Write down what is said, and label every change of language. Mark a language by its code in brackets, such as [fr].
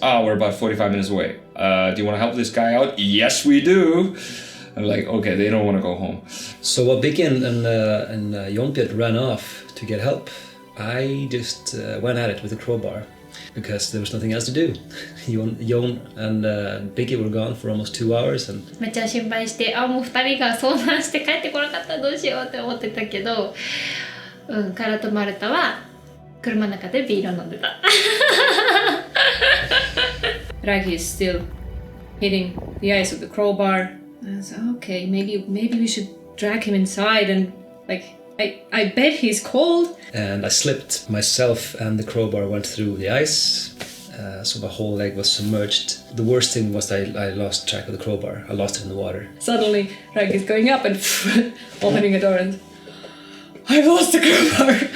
[en] We're about 45 minutes away. Do you want to help this guy out? Yes, we do. I'm like, okay, they don't want to go home. So while Vicky and Jonbjörn ran off to get help, I just went at it with a crowbar because there was nothing else to do. Jon and Vicky were gone for almost 2 hours. And [ja] めっちゃ心配してもう2人が遭難して帰ってこなかったらどうしようって思ってたけどカラとマルタは車の中でビールを飲んでた [en] Ragnar is still hitting the ice with the crowbar. I was like, okay, maybe we should drag him inside and like I bet he's cold. And I slipped myself and the crowbar went through the ice. So my whole leg was submerged. The worst thing was I lost track of the crowbar. I lost it in the water. Suddenly, Rag is going up and opening a door and I've lost the crowbar.